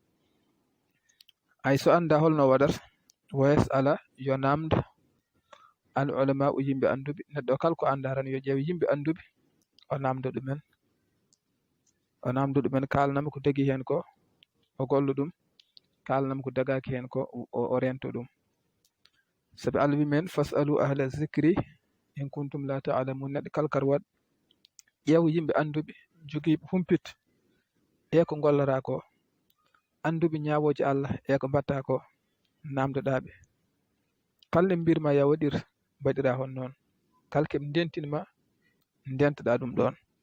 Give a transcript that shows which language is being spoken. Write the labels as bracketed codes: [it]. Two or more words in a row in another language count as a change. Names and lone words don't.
[ff] Ay so anda holno waɗata [ar] wa yas'ala [ff] yo namda [ar] al ulama [ff] o yimɓe anduɓe. Neɗɗo kala ko anda tan yo ƴeew yimɓe anduɓe o namdo ɗumen kalanamo ko dagui hen ko o gollo ɗum, kalanamo ko dagaki hen ko o rento ɗum. Sabi Allah wi men [ar] fas'alu ahla zicri in kuntum la ta'lamun. [ff] Neɗɗo kala kar waɗ ƴeew yimɓe anduɓe jogiiɓe humpit e ko gollata ko, anduɓe ñawoje Allah e ko mbatta ko, namdoɗaɓe. Kala mbirma ya waɗir mbaɗira hon noon, kala keɓe ndentinma ndentoɗa ɗum ɗon.